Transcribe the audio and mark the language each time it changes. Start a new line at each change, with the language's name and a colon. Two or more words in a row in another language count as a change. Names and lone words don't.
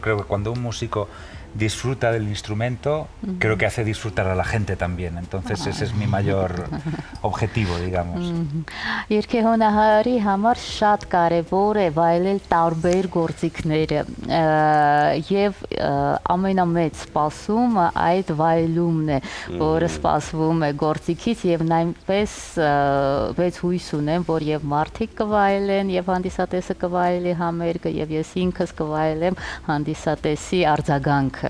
Spanish: Creo que cuando un músico disfruta del instrumento, creo que hace disfrutar a la gente también. Entonces ese es mi mayor objetivo, digamos.
Armenian: Երգեհոնահարի համար շատ կարևոր է վայելել տարբեր գործիքները եւ ամենամեծ սպասումը այդ վայելումն է, որը սպասվում է գործիքից եւ նույնպես մեծ հույս ունեմ, որ եւ մարդիկ կվայելեն եւ հանդիսատեսը կվայելի համերգը եւ ես ինքս կվայելեմ հանդիսատեսի արձագանքը։